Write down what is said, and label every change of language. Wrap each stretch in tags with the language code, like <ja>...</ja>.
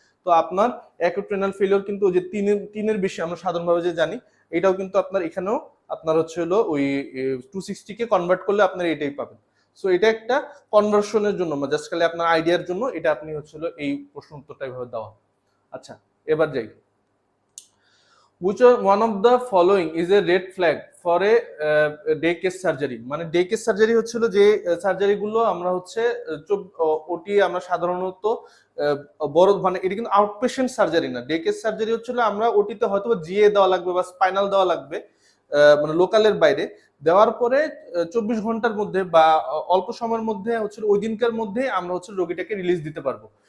<bn>তো আপনার acute renal failure কিন্তু ওই যে তিনের বেশি আমরা সাধারণভাবে যে জানি, এটাও কিন্তু আপনার এখানেও আপনার হচ্ছে হলো ওই 260 কে কনভার্ট করলে আপনার এটাই পাবেন। সো এটা একটা কনভার্সনের জন্য, জাস্ট খালি আপনার আইডিয়ার জন্য এটা আপনি হচ্ছে হলো এই প্রশ্ন উত্তরটা এভাবে দেওয়া। আচ্ছা, এবার যাই।</bn> <en>Which one of the following is a red flag for a day case surgery?</en> <bn>মানে ডে কেস সার্জারি হচ্ছিল যে সার্জারি গুলো আমরা হচ্ছে ওটি আমরা সাধারণত বড়, মানে এটা কিন্তু আউটপেশেন্ট সার্জারি না। ডে কেস সার্জারি হচ্ছিল আমরা ওটিতে হয়তো জিএ দেওয়া লাগবে বা স্পাইনাল দেওয়া লাগবে, মানে লোকালের বাইরে দেওয়ার পরে 24 ঘন্টার মধ্যে বা অল্প সময়ের মধ্যে হচ্ছে ওই দিনকার মধ্যে আমরা হচ্ছে রোগীটাকে রিলিজ দিতে পারবো।</bn>